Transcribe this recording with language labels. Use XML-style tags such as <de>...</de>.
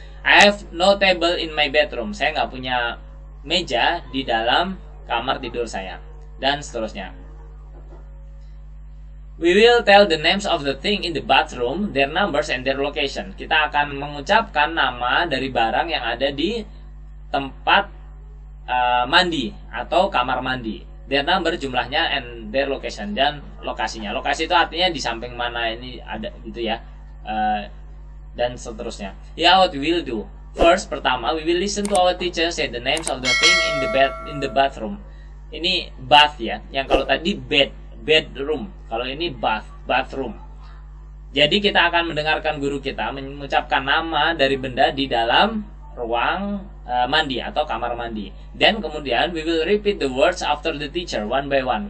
<en>I have no table in my bedroom.</en> <id>Saya nggak punya meja di dalam kamar tidur saya. Dan seterusnya.</id> <en>We will tell the names of the thing in the bathroom, their numbers and their location.</en> <id>Kita akan mengucapkan nama dari barang yang ada di tempat mandi atau kamar mandi.</id> <en>Their number</en> <id>jumlahnya</id> <en>and their location</en> <id>dan lokasinya. Lokasi itu artinya di samping mana ini ada gitu ya. Dan seterusnya.</id> <en>Yeah, what we will do. First,</en> <id>pertama,</id> <en>we will listen to our teacher say the names of the thing in the bathroom.</en> <id>Ini bath ya. Yang kalau tadi bedroom. Kalau ini bathroom. Jadi kita akan mendengarkan guru kita mengucapkan nama dari benda di dalam ruang mandi atau kamar mandi. Dan kemudian</id> <en>we will repeat the words after the teacher one by one.</en>